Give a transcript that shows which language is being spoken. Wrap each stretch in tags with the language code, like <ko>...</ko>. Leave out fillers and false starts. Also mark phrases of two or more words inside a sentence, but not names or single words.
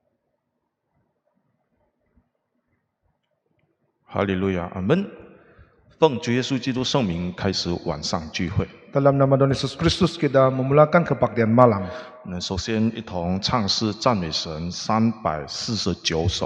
<ms>Haleluya, amin.</ms> <zh>奉主耶稣基督圣名开始晚上聚会。</zh> <ms>Dalam nama Tuhan Yesus Kristus kita memulakan kebaktian malam.</ms> <zh>首先一同唱诗赞美神349首。</zh>